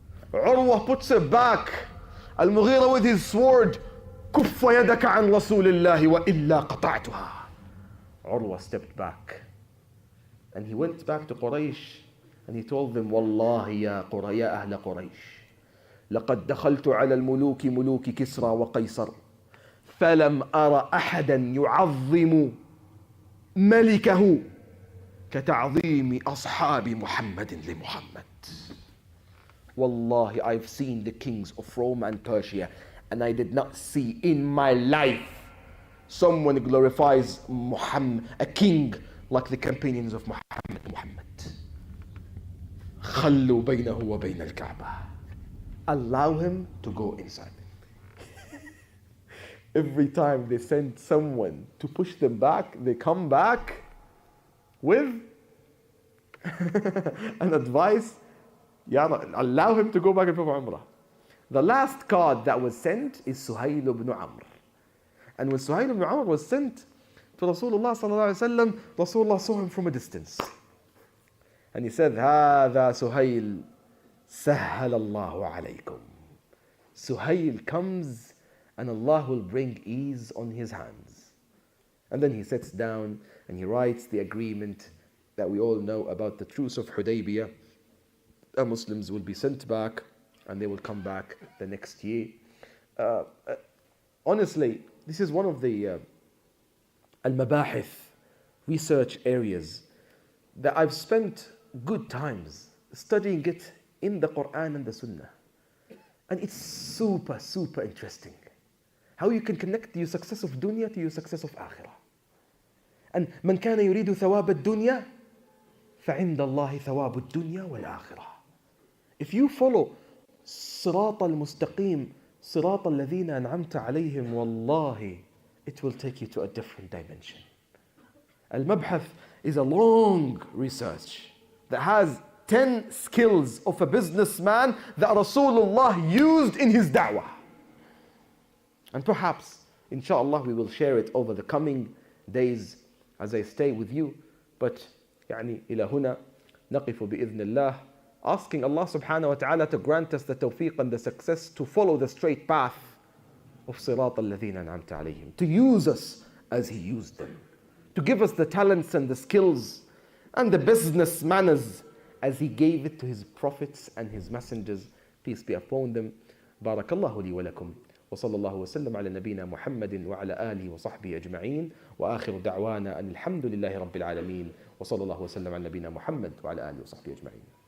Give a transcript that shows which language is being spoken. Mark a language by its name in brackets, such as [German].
[English] Urwa puts it back. [Arabic] Al-Mughira [English] with his sword. [Arabic] Kuffa yadaka an Rasulillahi wa illa qata'tuha. [English] Urwa stepped back. And he went back to Quraysh and he told them, [Arabic] Wallahi ya ahla Quraysh. لقد دخلت على الملوك ملوك كسرى وقيصر فلم أرى أحدا يعظم ملكه كتعظيم أصحاب محمد لمحمد. [English] Wallahi, I've seen the kings of Rome and Persia and I did not see in my life someone glorifies Muhammad, a king like the companions of Muhammad. [Arabic] خلوا بينه وبين الكعبة. [English] Allow him to go inside. Every time they send someone to push them back, they come back with an advice. Allow him to go back and perform Umrah. The last card that was sent is Suhail ibn Amr. And when Suhail ibn Amr was sent to Rasulullah sallallahu alaihi wasallam, Rasulullah saw him from a distance. And he said, [Arabic] هذا سهيل سهل الله عليكم. [English] Suhail comes and Allah will bring ease on his hands. And then he sits down and he writes the agreement that we all know about the truce of Hudaybiyah. The Muslims will be sent back and they will come back the next year. Honestly, this is one of the al-mabahith, research areas that I've spent good times studying it in the Quran and the Sunnah. And it's super, super interesting. How you can connect your success of dunya to your success of akhirah. [Arabic] And من كان يريد ثواب الدنيا فعند الله ثواب الدنيا والآخرة. [English] If you follow [Arabic] صراط المستقيم صراط الذين أنعمت عليهم والله [English] it will take you to a different dimension. Al-Mabhath is a long research that has 10 skills of a businessman that Rasulullah used in his da'wah. And perhaps, inshallah, we will share it over the coming days as I stay with you. But, [Arabic] إلى هنا نقف بإذن الله, [English] asking Allah subhanahu wa ta'ala to grant us the tawfiq and the success to follow the straight path of [Arabic] صراط الذين أنعمت عليهم, [English] to use us as He used them, to give us the talents and the skills and the business manners as He gave it to His prophets and His messengers, peace be upon them. [Arabic] بارك الله لي ولكم وصلى الله وسلم على نبينا محمد وعلى آله وصحبه أجمعين وآخر دعوانا أن الحمد لله رب العالمين وصلى الله وسلم على نبينا محمد وعلى آله وصحبه أجمعين.